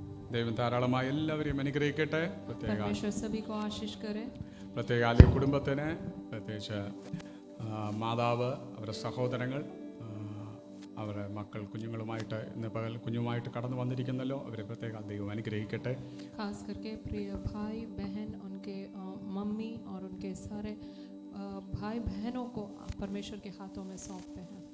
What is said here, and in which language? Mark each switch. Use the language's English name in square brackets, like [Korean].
[Malayalam] ദൈവം ധാരാളമായി എല്ലാവരെയും അനുഗ്രഹിക്കട്ടെ. [Hindi] परमेश्वर सभी को आशीष करे. [Malayalam] പ്രത്യേക ആലയ കുടുംബത്തിന്, പ്രത്യേകിച്ച് മാതാവ്, അവരുടെ സഹോദരങ്ങൾ, അവരുടെ മക്കൾ കുഞ്ഞുങ്ങളുമായിട്ട് ഇന്ന് പകൽ കുഞ്ഞുമായിട്ട് കടന്നു വന്നിരിക്കുന്നല്ലോ, അവരെ പ്രത്യേകം ദൈവം അനുഗ്രഹിക്കട്ടെ. [Hindi] खास करके प्रिय भाई बहन, उनके मम्मी और उनके सारे भाई बहनों को परमेश्वर के हाथों में सौंपते हैं.